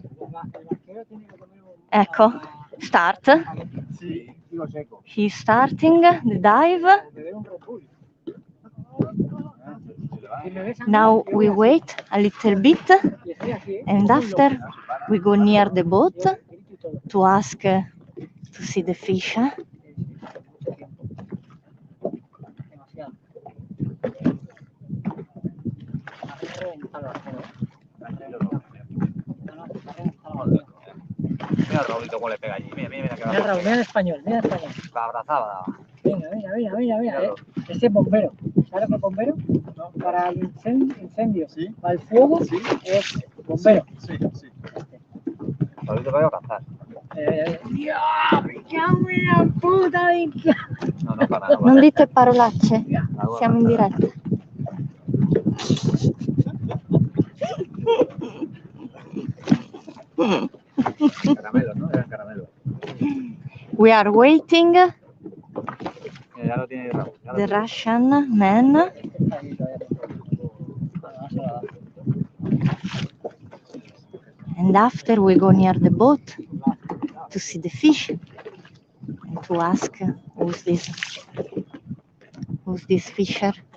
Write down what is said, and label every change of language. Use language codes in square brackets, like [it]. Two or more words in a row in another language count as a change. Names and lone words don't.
[en] Ecco, start. He's starting the dive. Now we wait a little bit, and after we go near the boat to ask to see the fish. [es] Mira Raulito cómo le pega allí. Mira Raúl, mira en español, mira en español. La abrazada. Mira. Ese es bombero. ¿Sabes lo que es bombero? No. Para el incendio. ¿Sí? Para el fuego. ¿Sí? Es bombero. Sí. Raulito voy a abrazar. [it] Dio, picchiami la puta minchia. [es] No, para nada. [it] Non dite parolacce, siamo in diretta. [es] Caramelo, ¿no? Eran caramelo. [en] We are waiting [es] Ya lo tiene Raúl. [en] the Russian man. And after we go near the boat to see the fish and to ask who's this fisher.